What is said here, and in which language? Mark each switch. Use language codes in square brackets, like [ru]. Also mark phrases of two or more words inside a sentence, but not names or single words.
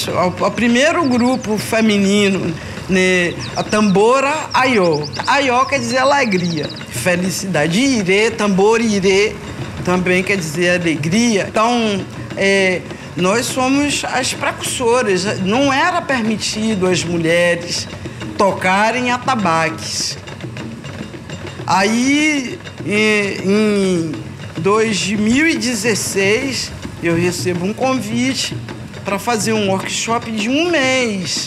[pt] o primeiro grupo feminino, né, a tambora aió. Aió quer dizer alegria, felicidade. Irê, tambor irê, também quer dizer alegria. Então, nós somos as precursoras. Não era permitido às mulheres tocarem atabaques. Aí, em 2016, eu recebo um convite para fazer um workshop de 1 mês.